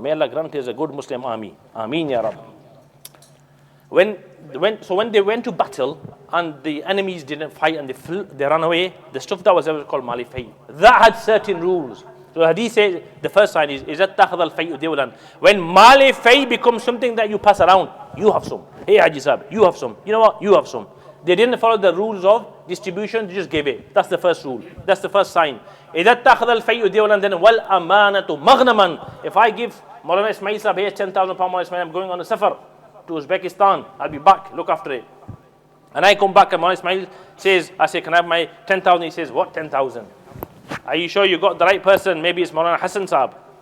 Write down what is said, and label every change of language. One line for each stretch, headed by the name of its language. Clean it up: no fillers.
English: May Allah grant us a good Muslim army. Ameen ya Rab. When they went to battle and the enemies didn't fight and they ran away, the stuff that was ever called Mali Fay, that had certain rules. So the hadith says the first sign is
Arabic: اتَّخَذَ الْفَيْءُ دِوْلًا.
English: When Mali Fay becomes something that you pass around, you have some. Hey Haji Sahib, you have some. You know what? You have some. They didn't follow the rules of distribution, they just gave it. That's the first rule. That's the first sign.
Arabic: إِذَا اتَّخَذَ الْفَيْءُ دِوْلًا,
English: then
Arabic: وَالْأَمَانَةُ مَغْنَمًا.
English: If I give Maulana Ismail Sahib here 10,000 pounds, Maulana Ismail, I'm going on a safar to Uzbekistan, I'll be back, look after it. And I come back and Maulana Ismail says, I say, can I have my 10,000? He says, what 10,000? Are you sure you got the right person? Maybe it's Maulana Hassan Sahib.